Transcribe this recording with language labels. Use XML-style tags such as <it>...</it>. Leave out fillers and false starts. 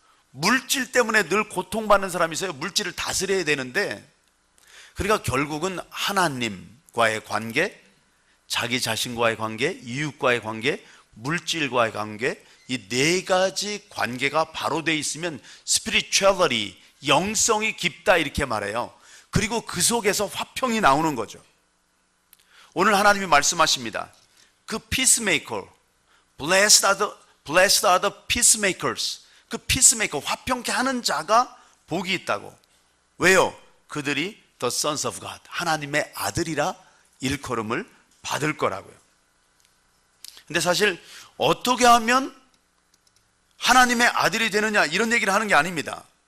<ko>물질 때문에 늘 고통받는 사람이 있어요. 물질을 다스려야 되는데, 그러니까 결국은 하나님과의 관계, 자기 자신과의 관계, 이웃과의 관계, 물질과의 관계, 이 네 가지 관계가 바로 돼 있으면 spirituality, 영성이 깊다 이렇게 말해요. 그리고 그 속에서 화평이 나오는 거죠. 오늘 하나님이 말씀하십니다.</ko> <en>그 peacemaker, blessed are the peacemakers.</en> <ko>그 peacemaker, 화평케 하는 자가 복이 있다고. 왜요? 그들이</ko> <en>the sons of God,</en> <ko>하나님의 아들이라 일컬음을 받을 거라고요. 근데 사실 어떻게 하면 하나님의 아들이 되느냐 이런 얘기를 하는 게 아닙니다.</ko>